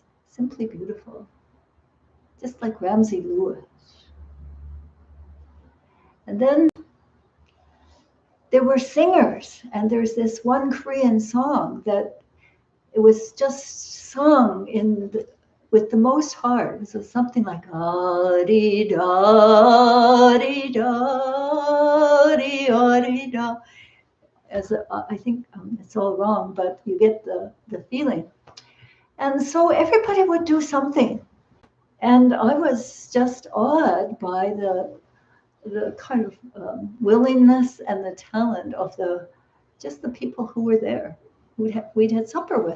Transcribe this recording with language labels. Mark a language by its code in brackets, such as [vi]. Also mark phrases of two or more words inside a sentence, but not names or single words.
[en] Simply beautiful. Just like Ramsey Lewis. And then there were singers, and there's this one Korean song that it was just sung with the most heart. So something like "Ari da, ari da, ari da." I think it's all wrong, but you get the feeling. And so everybody would do something. And I was just awed by the kind of willingness and the talent of just the people who were there, we'd had supper with.